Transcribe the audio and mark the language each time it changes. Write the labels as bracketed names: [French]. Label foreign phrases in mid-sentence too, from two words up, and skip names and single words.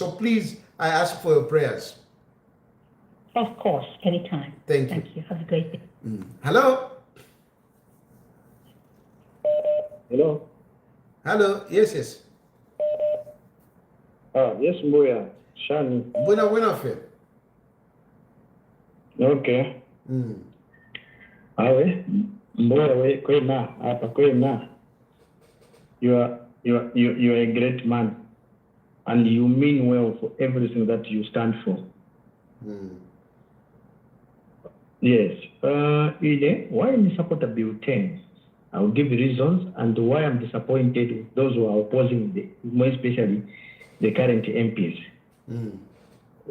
[English] So please, I ask for your prayers. Of course, anytime. Thank you. Have a great day. Hello? Hello? Hello? Yes. Yes, Mbuya. Shani. Buena fe. [Bemba] Okay. Awe, Mbuya, kwema. [English] You are a great man, and you mean well for everything that you stand for. Yes. Ide, why am I support Bill 10? I will give the reasons and why I'm disappointed with those who are opposing, more especially the current MPs.